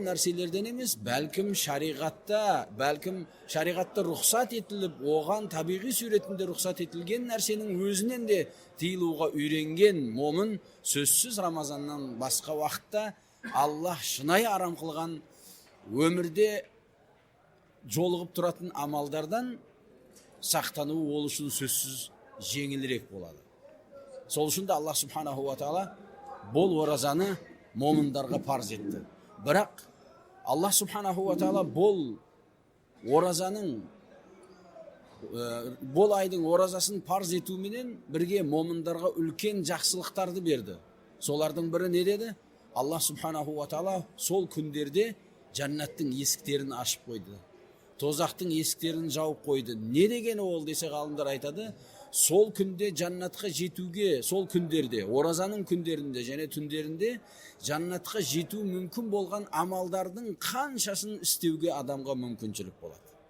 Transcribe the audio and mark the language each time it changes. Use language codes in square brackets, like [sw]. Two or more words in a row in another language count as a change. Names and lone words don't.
[kk] нәрселерден емес, бәлкім шариғатта рұқсат етіліп, оған табиғи суретінде рұқсат етілген нәрсенің өзінен де тыйылуға үйренген момын сөзсіз Рамазаннан басқа уақытта Аллах шынайы арам қылған өмірде жолығып тұратын амалдардан сақтануы ол үшін сөзсіз жеңілірек болады. Сол үшін де Аллах [ar] سبحانه وتعالى [kk] бұл оразаны момындарға парыз етті. Бірақ Аллах [ar] سبحانه وتعالى [kk] бұл айдың оразасын парыз етуменен бірге момындарға үлкен жақсылықтарды берді. Солардың бірі не деді? Аллах [ar] سبحانه وتعالى [kk] сол күндерде жәннаттың есіктерін ашып қойды. Тозақтың есіктерін жауып қойды. Не дегені ол десе ғалымдар айтады, сол күнде жаннатқа жетуге, сол күндерде, оразаның күндерінде және түндерінде жаннатқа жету мүмкін болған амалдардың қаншасын істеуге адамға мүмкіншілік болады.